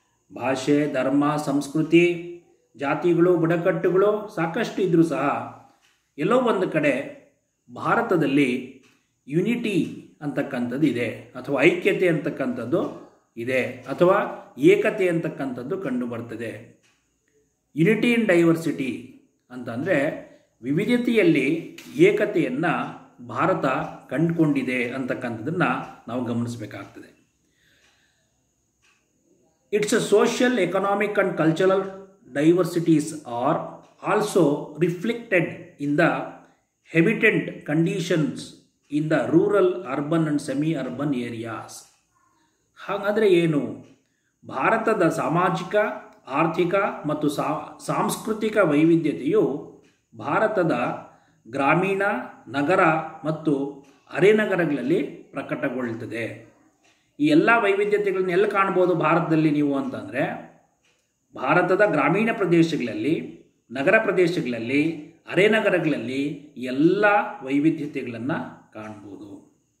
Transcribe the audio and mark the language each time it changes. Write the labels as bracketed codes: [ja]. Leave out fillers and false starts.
[kn] ಭಾಷೆ, ಧರ್ಮ, ಸಂಸ್ಕೃತಿ, ಜಾತಿಗಳು, ಬುಡಕಟ್ಟುಗಳು ಸಾಕಷ್ಟು ಇದ್ದರೂ ಸಹ ಎಲ್ಲೋ ಒಂದು ಕಡೆ ಭಾರತದಲ್ಲಿ ಯುನಿಟಿ ಅಂತಕ್ಕಂಥದ್ದು ಇದೆ, ಅಥವಾ ಐಕ್ಯತೆ ಅಂತಕ್ಕಂಥದ್ದು ಇದೆ, ಅಥವಾ ಏಕತೆ ಅಂತಕ್ಕಂಥದ್ದು ಕಂಡುಬರ್ತದೆ. ಯುನಿಟಿ ಇನ್ ಡೈವರ್ಸಿಟಿ ಅಂತಂದರೆ ವಿವಿಧತೆಯಲ್ಲಿ ಏಕತೆಯನ್ನು ಭಾರತ ಕಂಡುಕೊಂಡಿದೆ ಅಂತಕ್ಕಂಥದ್ದನ್ನು ನಾವು ಗಮನಿಸಬೇಕಾಗ್ತದೆ. [en] Its social, economic and cultural diversities are also reflected in the habitat conditions in the rural, urban and semi-urban areas. [kn] ಹಾಗಾದರೆ ಏನು? ಭಾರತದ ಸಾಮಾಜಿಕ, ಆರ್ಥಿಕ ಮತ್ತು ಸಾಂಸ್ಕೃತಿಕ ವೈವಿಧ್ಯತೆಯು ಭಾರತದ ಗ್ರಾಮೀಣ, ನಗರ ಮತ್ತು ಅರೆನಗರಗಳಲ್ಲಿ ಪ್ರಕಟಗೊಳ್ಳುತ್ತದೆ. ಈ ಎಲ್ಲ ವೈವಿಧ್ಯತೆಗಳನ್ನ ಎಲ್ಲಿ ಕಾಣ್ಬೋದು ಭಾರತದಲ್ಲಿ ನೀವು ಅಂತಂದರೆ, ಭಾರತದ ಗ್ರಾಮೀಣ ಪ್ರದೇಶಗಳಲ್ಲಿ, ನಗರ ಪ್ರದೇಶಗಳಲ್ಲಿ, ಅರೆನಗರಗಳಲ್ಲಿ ಎಲ್ಲ ವೈವಿಧ್ಯತೆಗಳನ್ನು ಕಾಣ್ಬೋದು.